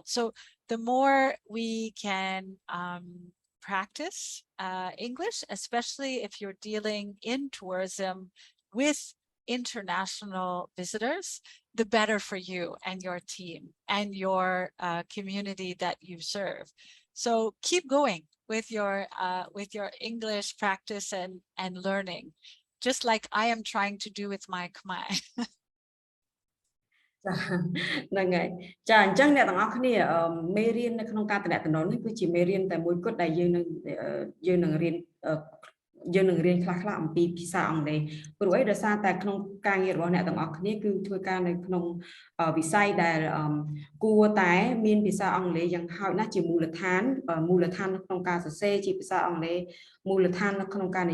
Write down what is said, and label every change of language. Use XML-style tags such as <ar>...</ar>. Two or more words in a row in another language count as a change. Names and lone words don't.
<en>So the more we can practice English, especially if you're dealing in tourism with international visitors, the better for you and your team and your community that you serve. So keep going with your English practice and learning, just like I am trying to do with my Khmer.</en> <km>ហ្នឹងហើយចាអញ្ចឹងអ្នកទាំងអស់គ្នាមេរៀននៅក្នុងការតំណែងនេះគឺជាមេរៀនតែមួយគត់ដែលយើងនឹងរៀនខ្លះអំពីភាសាអង់គ្លេសព្រោះអីដោយសារតែក្នុងការងាររបស់អ្នកទាំងអស់គ្នាគឺធ្វើការនៅក្នុងវិស័យដែលគួរតែមានភាសាអង់គ្លេសយ៉ាងហោចណាស់ជាមូលដ្ឋាននៅក្នុងការសរសេរជាភាសាអង់គ្លេសមូលដ្ឋាននៅក្នុងការ</km>